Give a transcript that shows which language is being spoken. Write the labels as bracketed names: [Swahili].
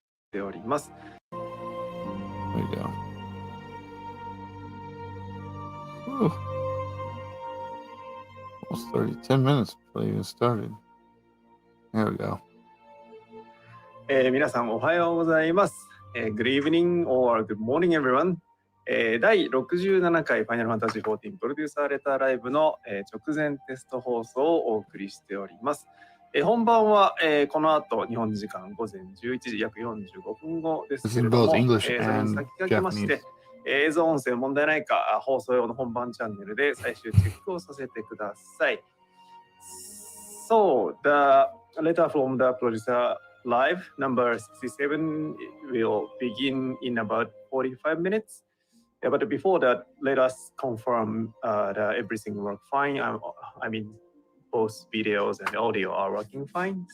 [English] There we go. Whew. Almost 10 minutes before they even started. There we go. [Japanese] 皆さんおはようございます。 [English] Good evening or good morning everyone. [Japanese] 第67回ファイナルファンタジー14プロデューサーレターライブの直前テスト放送をお送りしております。本番はこの後日本時間午前11時約45分後ですけれども、それに先駆けまして映像音声問題ないか放送用の本番チャンネルで最終チェックをさせてください。 [English] So, the letter from the producer live number 67 will begin in about 45 minutes. But before that, let us confirm that everything works fine. I mean, both videos and audio are working fine.